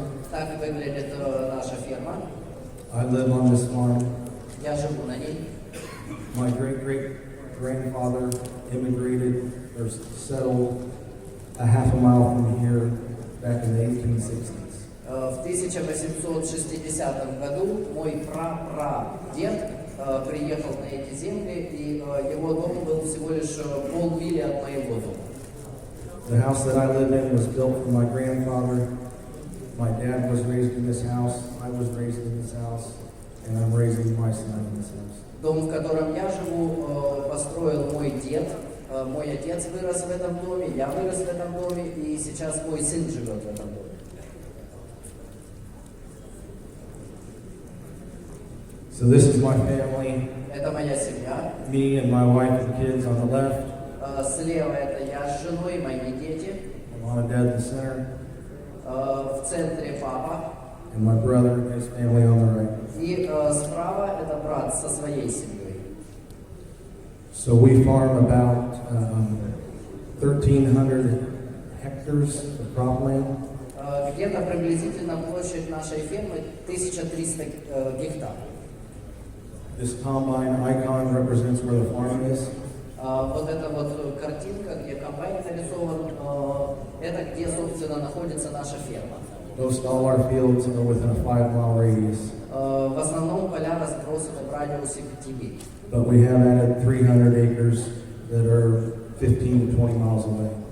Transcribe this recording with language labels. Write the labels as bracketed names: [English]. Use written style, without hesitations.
[Russian] Так выглядит наша ферма. [English] I live on this farm. [Russian] Я живу на ней. [English] My great-great-grandfather immigrated or settled a half a mile from here back in the 1860s. [Russian] В 1860 году мой прапрадед приехал на эти земли, и его дом был всего лишь полмили от моего дома. [English] The house that I live in was built for my grandfather. My dad was raised in this house. I was raised in this house, and I'm raising my son in this house. [Russian] Дом, в котором я живу, построил мой дед. Мой отец вырос в этом доме, я вырос в этом доме, и сейчас мой сын живет в этом доме. [English] So this is my family. [Russian] Это моя семья. [English] Me and my wife and kids on the left. [Russian] Слева это я с женой и мои дети. [English] Mom and dad in the center. [Russian] В центре папа. [English] And my brother and his family on the right. [Russian] И справа это брат со своей семьей. [English] So we farm about 1,300 hectares of cropland. [Russian] Где-то приблизительно площадь нашей фермы 1300 гектаров. [English] This combine icon represents where the farm is. [Russian] Вот эта вот картинка, где комбайн нарисован, это где, собственно, находится наша ферма. [English] Most all our fields are within a 5-mile radius. [Russian] В основном поля разбросаны в радиусе 5 миль. [English] But we have added 300 acres that are 15 to 20 miles away.